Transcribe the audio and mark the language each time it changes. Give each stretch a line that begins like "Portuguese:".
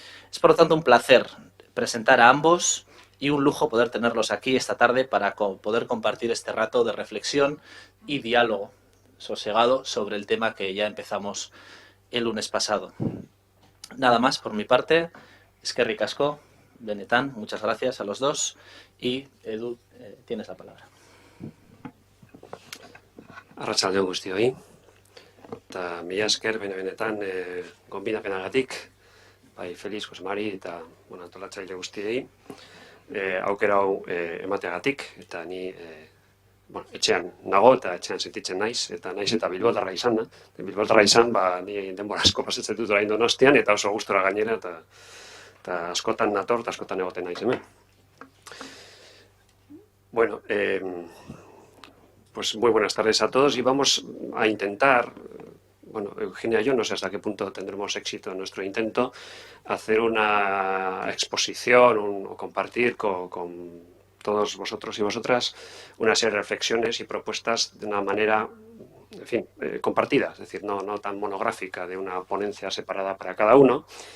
Spanish: Es por lo tanto un placer presentar a ambos y un lujo poder tenerlos aquí esta tarde para poder compartir este rato de reflexión y diálogo sosegado sobre el tema que ya empezamos el lunes pasado. Nada más por mi parte.
Basque: Eskerrik asko, Benetan,
Spanish: muchas gracias a los dos, y Edu, tienes la palabra.
Basque: Arratsaldeon guztioi, eta mila esker benetan gonbidapenagatik, bai Feliz, Jose Mari eta antolatzaile guztiei, aukera hau emateagatik, eta ni etxean nago eta etxean sentitzen naiz, eta naiz eta bilbotarra izan da. Bilbotarra izan, ni denbora asko pasatzen dut orain Donostian, eta oso gustora gainera, eta askotan nator, eta askotan egoten naiz hemen.
Spanish: Bueno, pues muy buenas tardes a todos y vamos a intentar, bueno, Eugenia y yo no sé hasta qué punto tendremos éxito en nuestro intento, hacer una exposición o compartir con todos vosotros y vosotras una serie de reflexiones y propuestas de una manera, en fin, compartida, es decir, no tan monográfica, de una ponencia separada para cada uno.